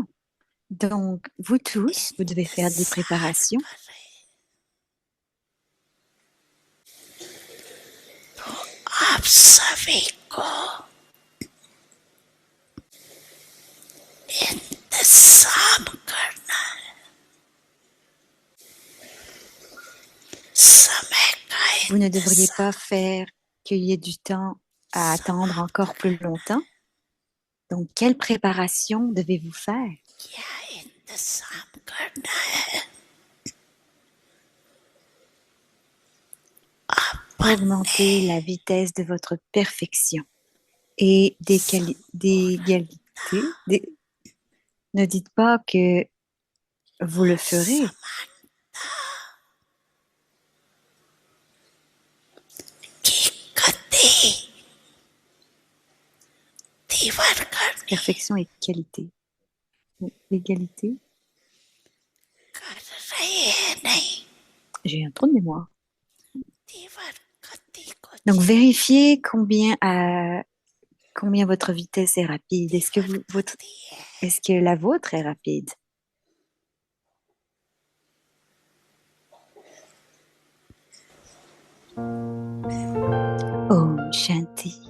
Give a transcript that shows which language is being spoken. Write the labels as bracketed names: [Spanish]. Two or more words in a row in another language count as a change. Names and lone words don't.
[French] Donc, vous tous, vous devez faire des préparations. [Hindi] सभी को इंतजाम करना है, समय का [French] Vous ne devriez pas [Hindi] इंतजाम [French] faire qu'il y ait du temps à attendre encore [Hindi] समाप्त [French] plus longtemps. Donc, quelle préparation devez-vous faire? [Hindi] क्या इंतजाम करना है, [French] Augmenter la vitesse de votre perfection et d'égalité. Ne dites pas que vous le [Hindi] और [French] ferez. [Hindi] की गति तीव्र करनी [French] Perfection et qualité. L'égalité. [Hindi] कर रहे हैं नहीं, [French] J'ai un trou de mémoire. [Hindi] तीव्र गति को [French] Donc, vérifiez combien votre vitesse est rapide. [Hindi] तीव्र गति है, [French] Est-ce que la vôtre est rapide? [Hindi] ओम शांति.